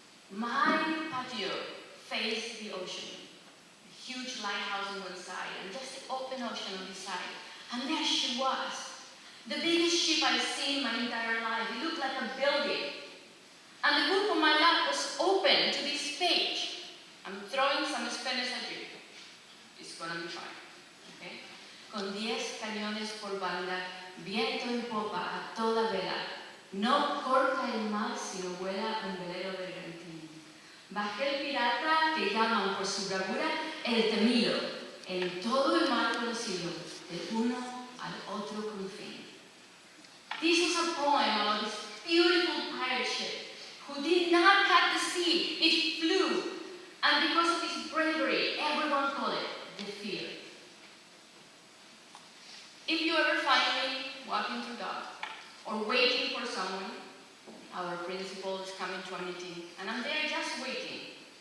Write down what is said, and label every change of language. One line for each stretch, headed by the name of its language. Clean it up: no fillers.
English: My patio faced the ocean. A huge lighthouse on one side, and just the open ocean on the side. And there she was. The biggest ship I've seen my entire life. It looked like a building. And the book on my lap was open to this page. I'm throwing some Spanish at you. It's gonna be fine, okay?
Spanish: Con 10 cañones por banda, viento en popa a toda vela. No corta el mar, sino vuela un velero bergantín. Bajé el pirata que llaman por su bravura el temido, en todo el mar conocido, del uno al otro confín.
English: This was a poem about this beautiful pirate ship who did not cut the sea, it flew. And because of his bravery, everyone called it the fear. If you ever find me walking through dock or waiting for someone, our principal is coming to a meeting, and I'm there just waiting.